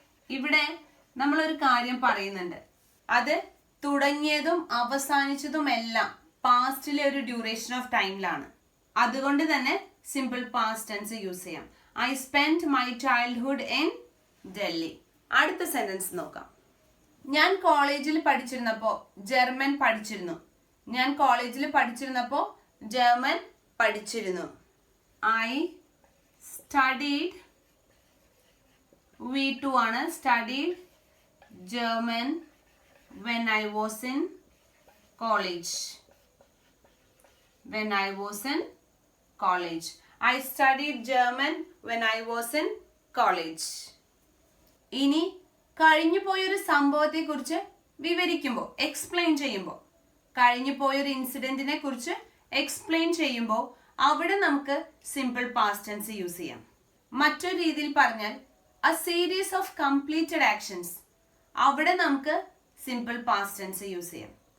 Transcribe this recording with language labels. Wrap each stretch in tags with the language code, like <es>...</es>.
<ml>ഇവിടെ നമ്മളൊരു കാര്യം പറയുന്നുണ്ട്, അത് തുടങ്ങിയതും അവസാനിച്ചതും എല്ലാം പാസ്റ്റിലെ ഒരു ഡ്യൂറേഷൻ ഓഫ് ടൈമിലാണ്. അതുകൊണ്ട് തന്നെ സിമ്പിൾ പാസ്റ്റ് ടെൻസ് യൂസ് ചെയ്യാം.</ml> <en>I spent my childhood in Delhi.</en> <ml>അടുത്ത സെന്റൻസ് നോക്കാം. ഞാൻ കോളേജിൽ പഠിച്ചിരുന്നപ്പോ ജർമ്മൻ പഠിച്ചിരുന്നു. ഞാൻ കോളേജിൽ പഠിച്ചിരുന്നപ്പോ ജർമ്മൻ പഠിച്ചിരുന്നു.</ml> <en>I studied, V2</en> <ml>ആണ്,</ml> <en>studied German when I was in college. When I was in college. I studied German when I was in college.</en> <ml>ഇനി കഴിഞ്ഞു പോയൊരു സംഭവത്തെ കുറിച്ച് വിവരിക്കുമ്പോൾ, എക്സ്പ്ലെയിൻ ചെയ്യുമ്പോൾ, കഴിഞ്ഞു പോയൊരു ഇൻസിഡന്റിനെ കുറിച്ച് എക്സ്പ്ലെയിൻ ചെയ്യുമ്പോൾ അവിടെ നമുക്ക് സിമ്പിൾ പാസ്റ്റ് ടെൻസ് യൂസ് ചെയ്യാം. മറ്റൊരു രീതിയിൽ പറഞ്ഞാൽ</ml> <en>a series of completed actions,</en> <ml>അവിടെ നമുക്ക് സിമ്പിൾ പാസ്റ്റ് ടെൻസ് യൂസ് ചെയ്യാം.</ml>